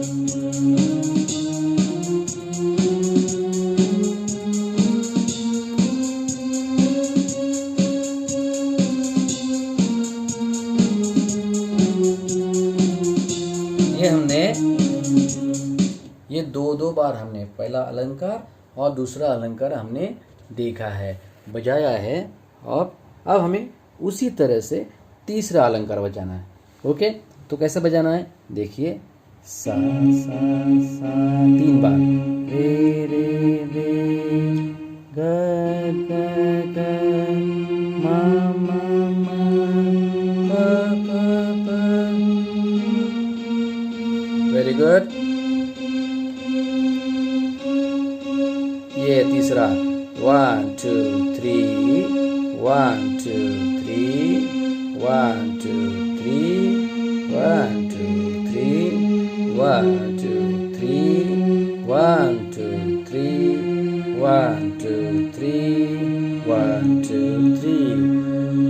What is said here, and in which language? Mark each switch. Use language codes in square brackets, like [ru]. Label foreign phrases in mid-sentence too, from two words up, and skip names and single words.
[hi] ये हमने ये दो बार हमने पहला अलंकार और दूसरा अलंकार हमने देखा है, बजाया है, और अब हमें उसी तरह से तीसरा अलंकार बजाना है। ओके, तो कैसे बजाना है देखिए। सा सा सा 3 बार, रे रे रे, ग ग ग, मा मा मा, प प प। [en] very good. [hi] ये तीसरा, 1 2 3, 1 2 3, 1 2 3, 1 2 3, 1 2 3, 1 2 3, 1 2 3, 1 2 3।